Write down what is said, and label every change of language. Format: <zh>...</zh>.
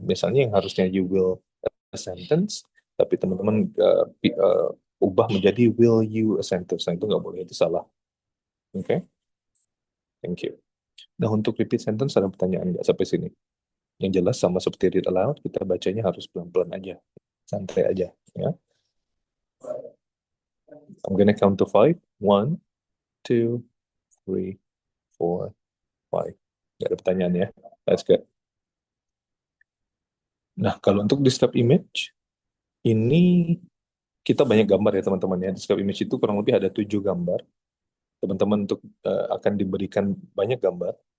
<id>Misalnya yang harusnya</id> <en>you will a sentence,</en> <id>tapi teman-teman ubah menjadi</id> <en>will you a sentence.</en> <id>Nah, itu nggak boleh, itu salah. Oke,</id> <en>thank you.</en> <id>Nah, untuk repeat sentence ada pertanyaan nggak sampai sini? Yang jelas sama seperti read aloud, kita bacanya harus pelan-pelan aja, santai aja.</id> <en>Ya, I'm gonna count to five. One, two, three, four, five.</en> <id>Nggak ada pertanyaan ya.</id> <en>That's good.</en> <id>Nah, kalau untuk describe image, ini kita banyak gambar ya teman-teman ya. Describe image itu kurang lebih ada 7 gambar. Teman-teman untuk akan diberikan banyak gambar.</id>